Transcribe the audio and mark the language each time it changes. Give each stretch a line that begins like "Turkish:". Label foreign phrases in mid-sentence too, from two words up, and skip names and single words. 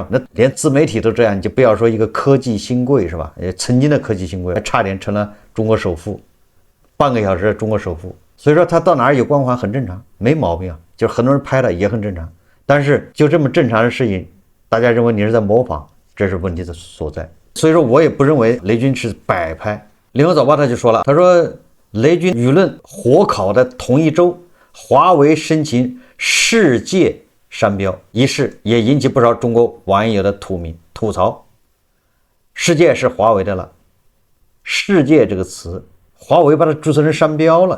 Chinese: 那連自媒體都這樣，你就不要說一個科技新貴是吧？曾經的科技新貴，還差點成了中國首富，半個小時的中國首富。所以說他到哪兒有光環很正常，沒毛病啊，就是很多人拍的也很正常。但是就這麼正常的事情，大家認為你是在模仿，這是問題的所在。所以說我也不認為雷軍是擺拍。聯合早報他就說了，他說雷軍輿論火烤的同一周，華為申請世界商標一事也引起不少中國網友的吐槽。世界是華為的了，世界這個詞華為把它注冊成商標了。